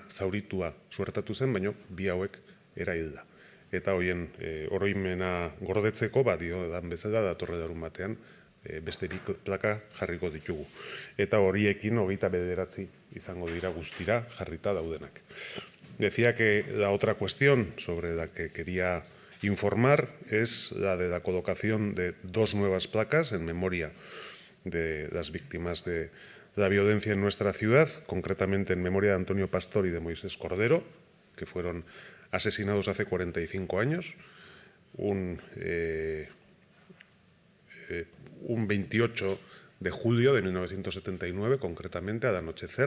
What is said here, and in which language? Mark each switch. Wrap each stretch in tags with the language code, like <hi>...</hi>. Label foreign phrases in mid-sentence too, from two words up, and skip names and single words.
<eu>zauritua suertatu zen, baina 2 hauek erailda. Eta hoien oroimena gordetzeko, diodan bezala datorre darun batean, beste 2 plaka jarriko ditugu. Eta horiekin 29 izango dira guztira jarrita daudenak.</eu> <es>Decía que la otra cuestión sobre la que quería informar es la de la colocación de 2 nuevas placas en memoria de las víctimas de la violencia en nuestra ciudad, concretamente en memoria de Antonio Pastor y de Moisés Cordero, que fueron asesinados hace 45 años, un 28 de julio de 1979, concretamente al anochecer.</es>